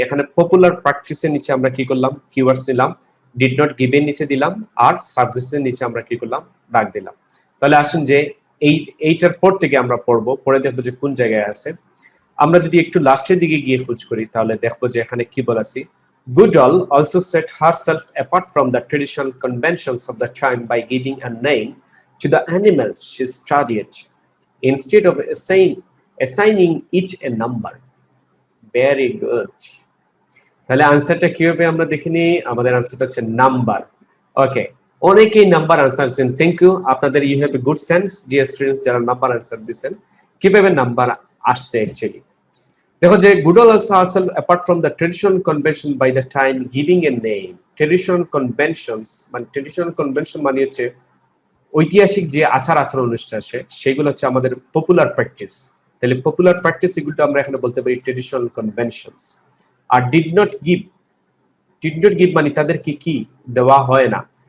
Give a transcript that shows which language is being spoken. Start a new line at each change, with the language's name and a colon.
Bangla: এখানে পপুলার প্র্যাকটিসের নিচে আমরা কি করলাম, কিওয়ার্ডস নিলাম, ডিড নট গিভ এর নিচে দিলাম, আর সাবজেক্টের নিচে আমরা কি করলাম, দাগ দিলাম। তাহলে আসেন যে এইটার পর থেকে আমরা পড়বো, পরে দেখবো যে কোন জায়গায় আছে। আমরা যদি একটু লাস্টের দিকে গিয়ে খোঁজ করি তাহলে দেখবো যে এখানে কি বলেছি।
English: Goodall also set herself apart from the traditional conventions of the time by giving a name to the animals she studied, instead of assigning each a number. Very good.
Bangla: তাহলে আনসারটা কি হবে আমরা দেখে নিই। আমাদের আনসারটা হচ্ছে নাম্বার। ওকে, অনেকেই নাম্বার আনসার দিচ্ছেন,
English: Thank you.
Bangla: আপনাদের
English: you have a good sense dear students,
Bangla: যারা নাম্বার আনসার দিচ্ছেন। কিভাবে নাম্বার আসছে অ্যাকচুয়ালি দেখো যে
English: Goodall also herself apart from the traditional convention by the time giving a name.
Bangla: Traditional conventions মানে traditional convention মানে হচ্ছে ঐতিহাসিক যে আচার আচরণ অনুষ্ঠান আছে সেগুলো হচ্ছে আমাদের পপুলার প্র্যাকটিস। তাহলে পপুলার প্র্যাকটিস এগুলো আমরা এখানে বলতে পারি traditional conventions. আর did not give মানে তাদেরকে কি দেওয়া হয় না।